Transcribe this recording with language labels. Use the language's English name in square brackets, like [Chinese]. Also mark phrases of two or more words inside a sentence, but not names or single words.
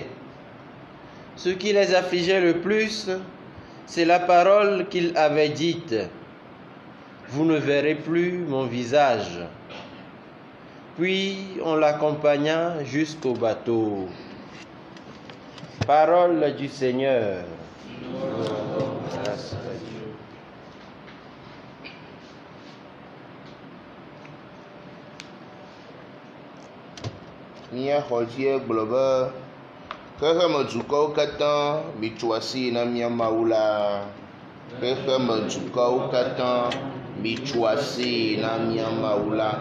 [French] Ce qui les affligeait le plus, c'est la parole qu'il avait dite. « Vous ne verrez plus mon visage ». Puis on l'accompagna jusqu'au bateau. Parole du Seigneur. Grâce à Dieu. [Ewe] Mia xɔdzi gblɔ be xexemedukɔwo katã mitso asi na mia Mawu la. Xexemedukɔwo katã mitso asi na mia Mawu la.